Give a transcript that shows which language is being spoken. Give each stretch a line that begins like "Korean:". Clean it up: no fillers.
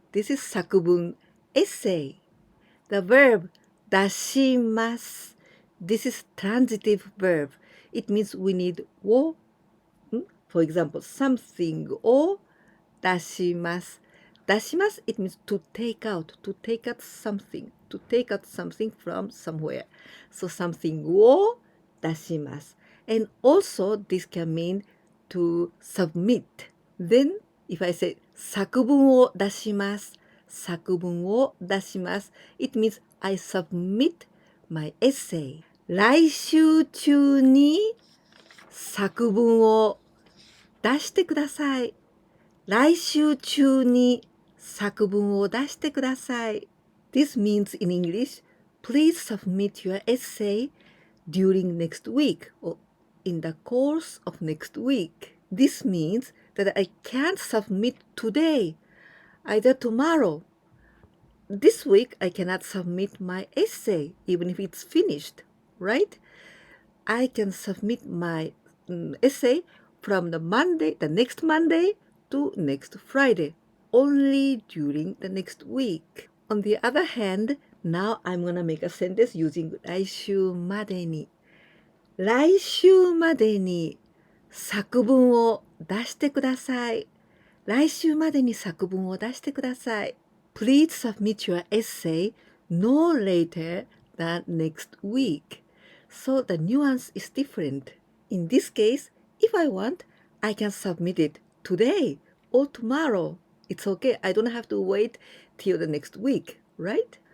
English: This is 作文 essay. The verb 出します. This is transitive verb. It means we need を For example, something
Japanese: を出します。
English: 出します it means to take out something, to take out something from somewhere. So something
Japanese: を出します。
English: And also this can mean to submit. Then if I say
Japanese: 作文を出します。作文を出します。
English: It means I submit my essay.
Japanese: 来週中に作文を出してください。来週中に作文を出してください。
English: This means in English, please submit your essay during next week or in the course of next week. This means that I can't submit today, either tomorrow. This week I cannot submit my essay even if it's finished, right? I can submit my essay from the next Monday to next Friday, only during the next week. On the other hand, now I'm gonna make a sentence using
Japanese: 来週までに。来週までに作文を出してください。来週までに作文を出してください。
English: Please submit your essay no later than next week. So the nuance is different. In this case, if I want, I can submit it today or tomorrow. It's okay. I don't have to wait till the next week, right?